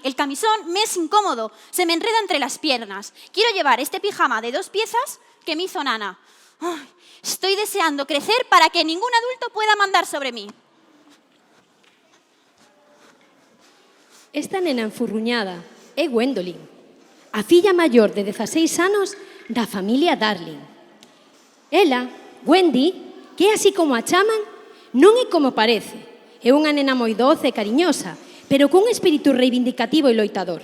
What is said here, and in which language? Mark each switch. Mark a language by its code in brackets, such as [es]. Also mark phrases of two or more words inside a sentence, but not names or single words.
[es] El camisón me es incómodo, se me enreda entre las piernas. Quiero llevar este pijama de 2 piezas que me hizo Nana. Ay, estoy deseando crecer para que ningún adulto pueda mandar sobre mí. [gl] Esta nena enfurruñada é Gwendolyn, a filla maior de 16 anos da familia Darling. Ela, Wendy, que é así como a chaman, non é como parece. É unha nena moi doce e cariñosa, pero cun espírito reivindicativo e loitador.